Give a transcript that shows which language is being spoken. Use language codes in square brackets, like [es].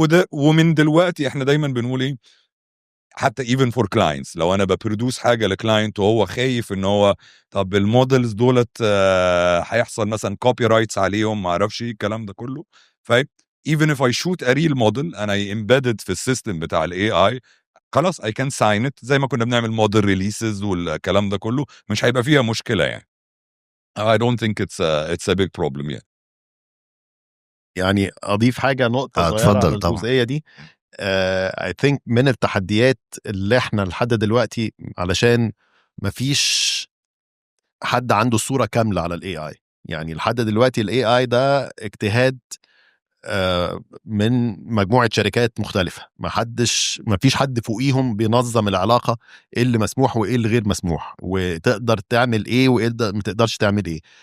[ar] ومن دلوقتي احنا دايما بنقول ايه، حتى even for clients، لو انا ببرودوس حاجه لكلاينت وهو خايف ان هو طب المودلز دولت هيحصل مثلا كوبي رايتس عليهم، ما اعرفش ايه الكلام ده كله. ف even if I shoot a real model and I embedded في السيستم بتاع الاي اي، خلاص I can sign it زي ما كنا بنعمل موديل ريليسز والكلام ده كله، مش هيبقى فيها مشكله يعني. [en] I don't think it's a big problem يعني. [ar] يعني اضيف حاجه نقطه صغيره اتفضل على طبعا. الجزئيه دي. I think من التحديات اللي احنا لحد دلوقتي، علشان مفيش حد عنده صورة كاملة على الاي اي. يعني لحد دلوقتي الاي اي ده اجتهاد من مجموعة شركات مختلفة، ما فيش حد فوقيهم بينظم العلاقة، ايه اللي مسموح وايه اللي غير مسموح، وتقدر تعمل ايه وايه ما تقدرش تعمل ايه.